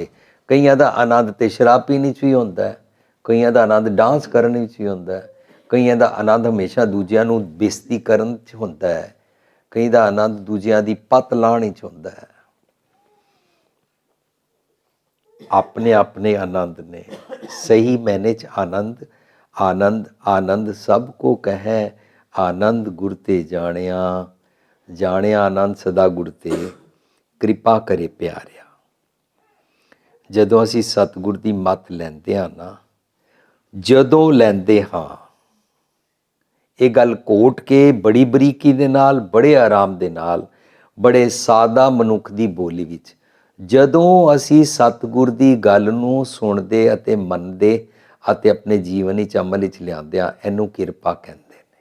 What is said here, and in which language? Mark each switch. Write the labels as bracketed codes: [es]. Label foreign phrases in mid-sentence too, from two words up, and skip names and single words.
[pa] ਕਈਆਂ ਦਾ ਆਨੰਦ ਤੇ ਸ਼ਰਾਬ ਪੀਣ 'ਚ ਵੀ ਹੁੰਦਾ ਹੈ, ਕਈਆਂ ਦਾ ਆਨੰਦ ਡਾਂਸ ਕਰਨ ਵਿੱਚ ਵੀ ਹੁੰਦਾ ਹੈ, ਕਈਆਂ ਦਾ ਆਨੰਦ ਹਮੇਸ਼ਾ ਦੂਜਿਆਂ ਨੂੰ ਬੇਇੱਜ਼ਤੀ ਕਰਨ 'ਚ ਹੁੰਦਾ ਹੈ, ਕਈ ਦਾ ਆਨੰਦ ਦੂਜਿਆਂ ਦੀ ਪੱਤ ਲਾਹੁਣ ਵਿੱਚ ਹੁੰਦਾ ਹੈ। ਆਪਣੇ ਆਪਣੇ ਆਨੰਦ ਨੇ। ਸਹੀ ਮਾਇਨੇ 'ਚ ਆਨੰਦ ਆਨੰਦ ਆਨੰਦ ਸਭ ਕੋ ਕਹੇ, ਆਨੰਦ ਗੁਰ ਤੇ ਜਾਣਿਆ, ਜਾਣਿਆ ਆਨੰਦ ਸਦਾ ਗੁਰ ਤੇ, ਕਿਰਪਾ ਕਰੇ ਪਿਆਰਿਆ। ਜਦੋਂ ਅਸੀਂ ਸਤਿਗੁਰ ਦੀ ਮੱਤ ਲੈਂਦੇ ਹਾਂ ਨਾ, ਜਦੋਂ ਲੈਂਦੇ ਹਾਂ, ਇਹ ਗੱਲ ਕੋਟ ਕੇ ਬੜੀ ਬਰੀਕੀ ਦੇ ਨਾਲ, ਬੜੇ ਆਰਾਮ ਦੇ ਨਾਲ, ਬੜੇ ਸਾਦਾ ਮਨੁੱਖ ਦੀ ਬੋਲੀ ਵਿੱਚ, ਜਦੋਂ ਅਸੀਂ ਸਤਿਗੁਰ ਦੀ ਗੱਲ ਨੂੰ ਸੁਣਦੇ ਅਤੇ ਮੰਨਦੇ ਅਤੇ ਆਪਣੇ ਜੀਵਨ ਵਿੱਚ ਅਮਲ ਵਿੱਚ ਲਿਆਉਂਦੇ ਹਾਂ, ਇਹਨੂੰ ਕਿਰਪਾ ਕਹਿੰਦੇ ਨੇ।